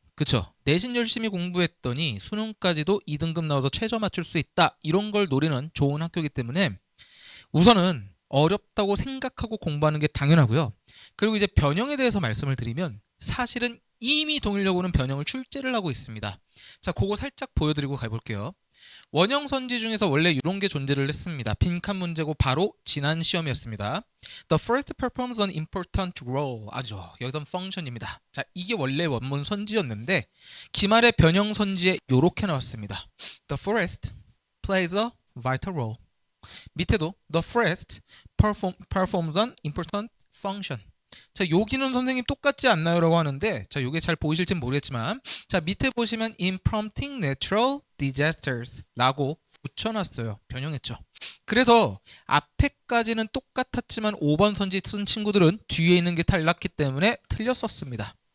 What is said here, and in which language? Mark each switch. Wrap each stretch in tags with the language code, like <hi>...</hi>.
<ko>그쵸, 내신 열심히 공부했더니 수능까지도 2등급 나와서 최저 맞출 수 있다, 이런 걸 노리는 좋은 학교이기 때문에 우선은 어렵다고 생각하고 공부하는 게 당연하고요. 그리고 이제 변형에 대해서 말씀을 드리면 사실은 이미 동일여고는 변형을 출제를 하고 있습니다. 자, 그거 살짝 보여드리고 가볼게요. 원형 선지 중에서 원래 이런 게 존재를 했습니다. 빈칸 문제고 바로 지난 시험이었습니다.</ko> <en>The first performs an important role.</en> <ko>아죠. 여기선 펑션입니다. 자, 이게 원래 원문 선지였는데 기말의 변형 선지에 이렇게 나왔습니다.</ko> <en>The first plays a vital role.</en> <ko>밑에도</ko> <en>the first performs an important function.</en> <ko>자, 여기는 선생님 똑같지 않나요? 라고 하는데, 자, 요게 잘 보이실진 모르겠지만, 자, 밑에 보시면</ko> <en>in prompting natural disasters</en> <ko>라고 붙여놨어요. 변형했죠. 그래서 앞에까지는 똑같았지만 5번 선지 쓴 친구들은 뒤에 있는 게 달랐기 때문에 틀렸었습니다.</ko>